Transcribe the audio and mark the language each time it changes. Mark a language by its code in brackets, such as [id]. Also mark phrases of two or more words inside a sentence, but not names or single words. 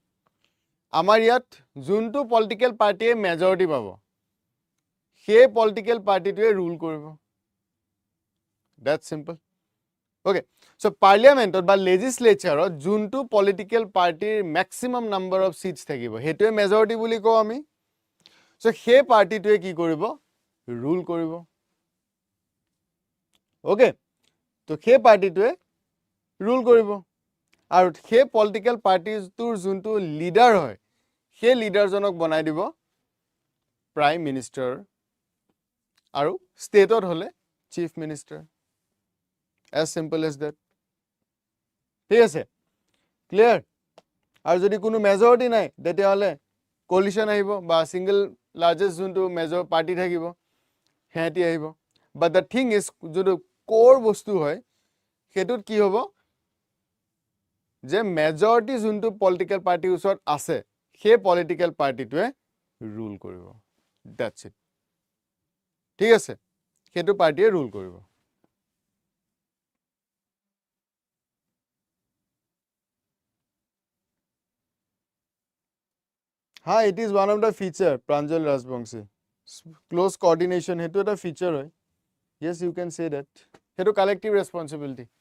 [as] আমাৰ ইয়াত যোনটো পলিটিক্যাল পাৰ্টিয়ে মেজৰিটি পাব, সেই পলিটিক্যাল পাৰ্টিটোৱে ৰুল কৰিব। [en] That's simple. [as] ওকে, সো পাৰ্লিয়ামেন্টত বা লেজিসলেচাৰত যোনটো পলিটিক্যাল পাৰ্টিৰ [en] maximum number of seats [as] থাকিব, হেতুৱে মেজৰিটি বুলি কওঁ আমি। সো সেই পাৰ্টিটোৱে কি কৰিব? ৰুল কৰিব। ওকে, তো সেই পাৰ্টিটোৱে ৰুল কৰিব। আৰু সেই পলিটিক্যাল পাৰ্টিটোৰ যোনটো লিডাৰ হয়, সেই লিডাৰজনক বনাই দিব [en] prime minister, [as] আৰু ষ্টেটত হলে [en] chief minister. as simple as that. [as] ঠিক আছে, ক্লিয়াৰ? আৰু যদি কোনো মেজৰিটি নাই, তেতিয়াহলে কোলিশন আহিব বা [en] single largest [as] যোনটো [en] major party [as] থাকিব হেঁতি আহিব। [en] But the thing is, [as] যোনটো কোৰ বস্তু হয়, সেইটোত কি হ'ব যে মেজৰিটি যোনটো পলিটিক্যাল পাৰ্টিৰ ওচৰত আছে, সেই পলিটিক্যাল পাৰ্টিটোৱে ৰুল কৰিব। [en] That's it. [as] ঠিক আছে, সেইটো পাৰ্টিয়ে ৰুল কৰিব। হা, [en] it is one of the feature, Pranjal Rajbangshi. Close coordination, [as] hetu eta feature hoy. [en] Yes, you can say that. Hetu collective responsibility.